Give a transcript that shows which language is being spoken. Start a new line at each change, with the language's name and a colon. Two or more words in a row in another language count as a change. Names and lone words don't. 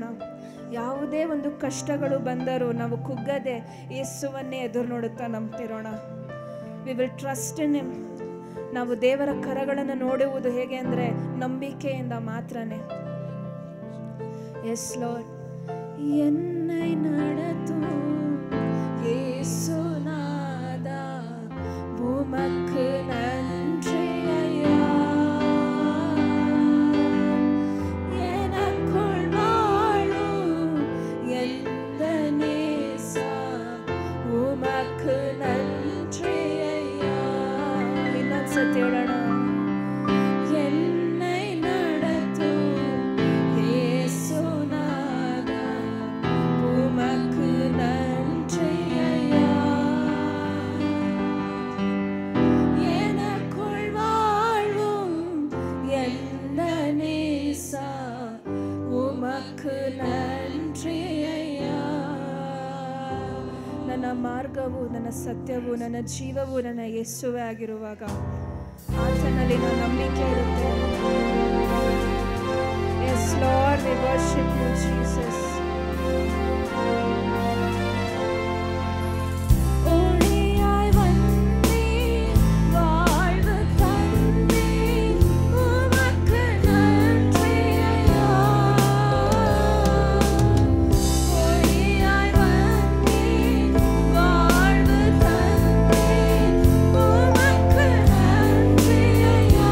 Kannada: ಯಾವುದೇ ಒಂದು ಕಷ್ಟಗಳು ಬಂದರೂ ನಾವು ಕುಗ್ಗದೆ ಯೇಸುವನ್ನೇ ಎದುರು ನೋಡುತ್ತಾ ನಂಬ್ತಿರೋಣ.
English: we will trust in him.
Kannada: ನಾವು ದೇವರ ಕರಗಳನ್ನು ನೋಡುವುದು ಹೇಗೆ ಅಂದರೆ ನಂಬಿಕೆಯಿಂದ ಮಾತ್ರನೇ.
English: yes Lord.
Tamil: ಎನ್ನೈ நடத்தும் இயேசுநாதா உமக்கு நன்றி ஐயா. எனக்குள் வாழும் எந்த நேசா உமக்கு நன்றி ஐயா.
Kannada: ಇನ್ನೊಂದು ಸತಿ ಹೇಳೋಣ.
Tamil: என்னை நடத்தும் இயேசுநாதா உமக்கு நன்றி ஐயா. எனக்குள் வாழும் எந்த நேசா உமக்கு நன்றி ஐயா.
Kannada: ನನ್ನ ಮಾರ್ಗವು, ನನ್ನ ಸತ್ಯವು, ನನ್ನ ಜೀವವು ನನ್ನ ಯೇಸುವೇ ಆಗಿರುವಾಗ ಆತನಲ್ಲಿ ನಾನು ನಂಬಿಕೆ ಇಡುತ್ತೇನೆ.
English: yes Lord, we worship you Jesus.
Tamil: ஒளியாய் வந்தே வாழ்வு தந்தே உமக்கு நன்றி ஐயா. ஒளியாய் வந்தே வாழ்வு தந்தே உமக்கு நன்றி ஐயா.